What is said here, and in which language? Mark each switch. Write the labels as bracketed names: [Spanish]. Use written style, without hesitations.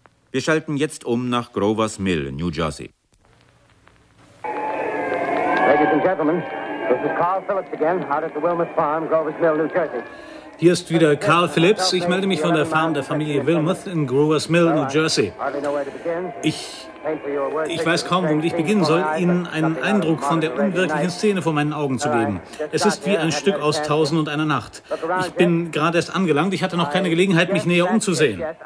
[German] Wir schalten jetzt um nach Grover's Mill, New Jersey. [English] Ladies and gentlemen, this is Carl Phillips again, out at the Wilmoth Farm, Grover's Mill, New Jersey. [German] Hier ist wieder Carl Phillips. Ich melde mich von der Farm der Familie Wilmoth in Grover's Mill, New Jersey. Ich Ich weiß kaum, womit ich beginnen soll, Ihnen einen Eindruck von der unwirklichen Szene vor meinen Augen zu geben. Es ist wie ein Stück aus Tausend und einer Nacht. Ich bin gerade erst angelangt, ich hatte noch keine Gelegenheit, mich näher umzusehen.